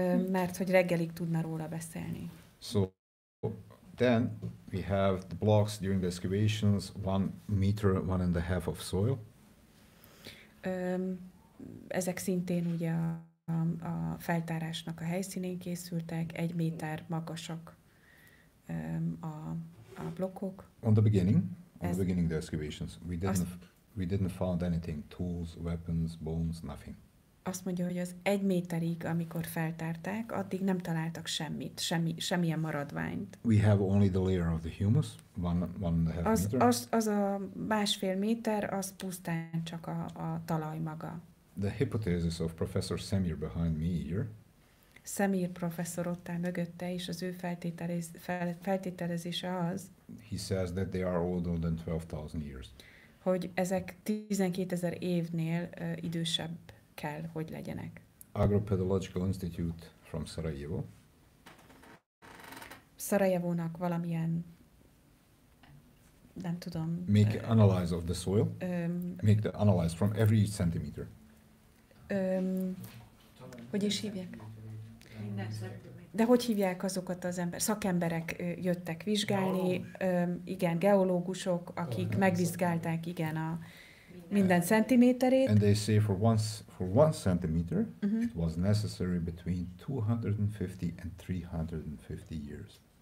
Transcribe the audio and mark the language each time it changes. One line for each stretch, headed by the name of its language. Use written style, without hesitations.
Hungarian: Mert hogy reggelig tudna róla beszélni.
English: So then we have the blocks during the excavations, 1 meter, 1.5 of soil.
Hungarian: Ezek szintén ugye a feltárásnak a helyszínén készültek, 1 méter magasak a blokkok.
English: On the beginning of the excavations, we didn't find anything, tools, weapons, bones, nothing.
Hungarian: Azt mondja, hogy az 1 méterig, amikor feltárták, addig nem találtak semmit, semmilyen maradványt.
English: We have only the layer of the humus, 1.5 meter.
Hungarian: Az a 1,5 méter, az pusztán csak a talaj maga.
English: The hypothesis of Professor Semir behind me here.
Hungarian: Semir professzor ott áll mögötte, és az ő feltételezése az,
English: he says that they are older than 12,000 years.
Hungarian: Hogy ezek 12.000 évnél idősebb kell, hogy legyenek.
English: Agropedological Institute from Sarajevo.
Hungarian: Szarajevónak valamilyen, nem tudom.
English: Make analyze of the soil. Make the analyze from every centimeter.
Hungarian: Hogy is hívják? De hogy hívják azokat az szakemberek jöttek vizsgálni, igen, geológusok, akik megvizsgálták, igen, a minden centiméterét.
English: And they say for one centimeter, it was necessary between 250 and 350 years.